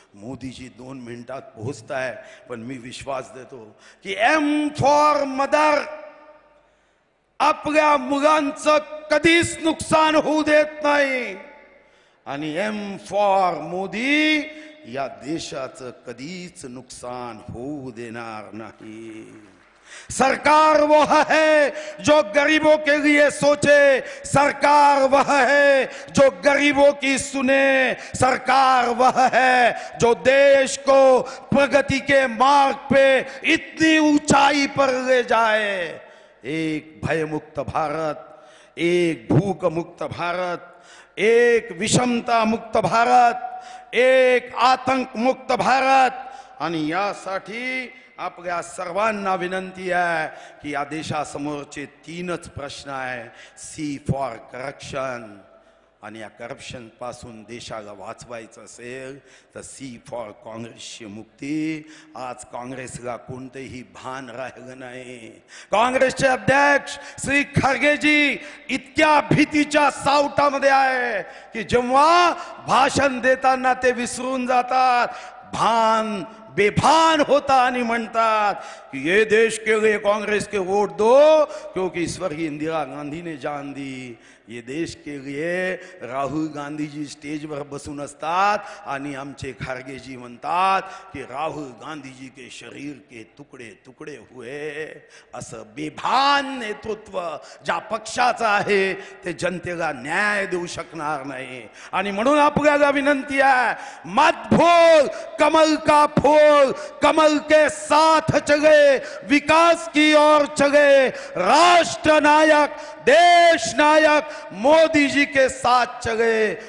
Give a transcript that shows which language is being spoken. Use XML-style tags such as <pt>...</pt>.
<mr>मोदीजी 2 मिनिटात पोहोचताय, पण मी विश्वास देतो की एम फॉर मदर आपल्या मुलांचं कधीच नुकसान होऊ देत नाही, आणि एम फॉर मोदी या देशाचं कधीच नुकसान होऊ देणार नाही।</mr> <hi>सरकार वह है जो गरीबों के लिए सोचे, सरकार वह है जो गरीबों की सुने, सरकार वह है जो देश को प्रगति के मार्ग पे इतनी ऊंचाई पर ले जाए।</hi> <mr>एक भयमुक्त भारत, एक भूख मुक्त भारत, एक विषमता मुक्त भारत, एक आतंक मुक्त भारत, आणि यासाठी आपल्या सर्वांना विनंती आहे की या देशासमोरचे 3च प्रश्न आहे। सी फॉर करप्शन, आणि या करप्शन पासून देशाला वाचवायचं असेल तर सी फॉर काँग्रेसची मुक्ती। आज काँग्रेसला कोणतेही भान राहिलं नाही। काँग्रेसचे अध्यक्ष श्री खरगेजी इतक्या भीतीच्या सावटामध्ये आहे की जेव्हा भाषण देताना ते विसरून जातात, भान बेभान होता आणि म्हणतात कि</mr> <hi>ये देश के लिए कांग्रेस के वोट दो, क्योंकि स्वर्गीय इंदिरा गांधी ने जान दी। ये देश के लिए राहुल गांधी जी स्टेज पर</hi> <mr>बसून असतात आणि आमचे खारगेजी म्हणतात की</mr> <hi>राहुल गांधी जी के शरीर के टुकड़े टुकड़े हुए।</hi> <mr>असं बेभान नेतृत्व ज्या पक्षाचं आहे ते जनतेला न्याय देऊ शकणार नाही, आणि म्हणून आपल्याला विनंती आहे,</mr> <hi>मत भूल कमल का फूल, कमल के साथ चले,</hi> <mr>विकास की ओर चले, राष्ट्र नायक, देश नायक मोदी जी के साथ चले।</mr>